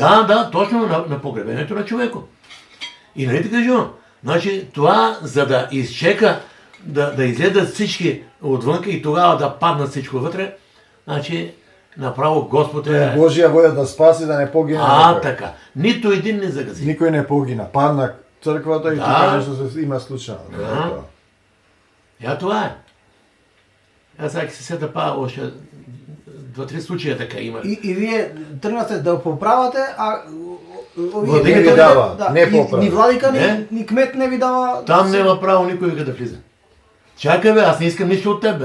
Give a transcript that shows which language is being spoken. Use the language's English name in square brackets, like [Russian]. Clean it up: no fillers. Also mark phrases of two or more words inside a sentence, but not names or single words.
[Bulgarian] Да, точно на погребението на човеко. И нали ти кажу, значи това, за да изчека, да изледат всички отвънка и тогава да паднат всичко вътре, значи направо Господ е... [Macedonian] Божија воја да спаси, да не погине. некој. [Bulgarian] Така. Нито един не загази. [Macedonian] Никој не погина. Падна црквата и Да. тука нешто се има случајно. [Bulgarian] Това е. Аз сега се сета още 2-3 случая така има. И вие тръгнате да поправате, а Владика не ви дава, не ни поправя. владика, Не. ни кмет не ви дава. Там няма право никой да влиза. Чакай бе, аз не искам нищо от теб бе.